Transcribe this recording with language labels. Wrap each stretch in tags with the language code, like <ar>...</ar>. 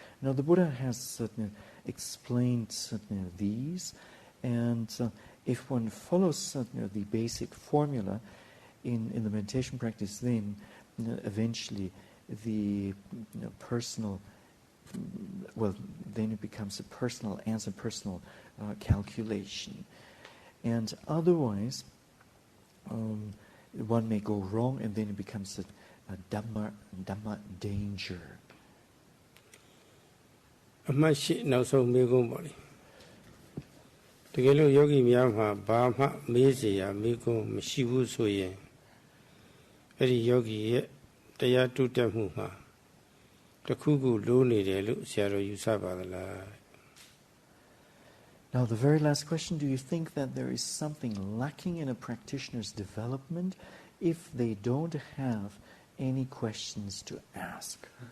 <en>Now, the Buddha has explained these, and if one follows the basic formula in the meditation practice, then eventually the personal, well, then it becomes a personal answer, personal calculation. And otherwise, one may go wrong, and then it becomes a Dhamma danger.</en> <my>အမှတ်ရှိနောက်ဆုံးမေးခွန်းပါလေတကယ်လို့ယောဂီများမှာဘာမှမေးစရာမေးခွန်းမရှိဘူးဆိုရင်အဲ့ဒီယောဂီရဲ့တရားတုတက်မှုမှာတစ်ခုခုလိုနေတယ်လို့ဆရာတော်ယူဆပါသလား</my> <en>Now, the very last question, do you think that there is something lacking in a practitioner's development if they don't have any questions to ask?</en>